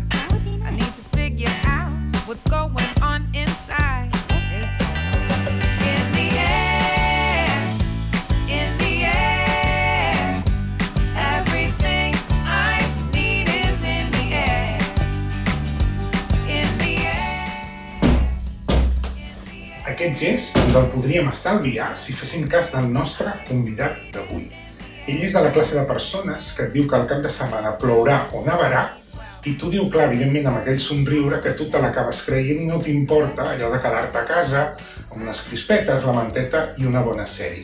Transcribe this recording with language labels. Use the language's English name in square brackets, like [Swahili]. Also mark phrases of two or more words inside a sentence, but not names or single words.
[English] I need to figure out what's going on inside. In the air, in the air, everything I need is in the air. In the air. [Catalan] Aquest gest ens el podríem estalviar si fessin cas del nostre convidat d'avui. Ell és de la classe de persones que et diu que al cap de setmana plourà o nevarà i tu diu clar, evidentment, amb aquell somriure que tu te l'acabes creient i no t'importa allò de quedar-te a casa amb unes crispetes, la manteta i una bona sèrie.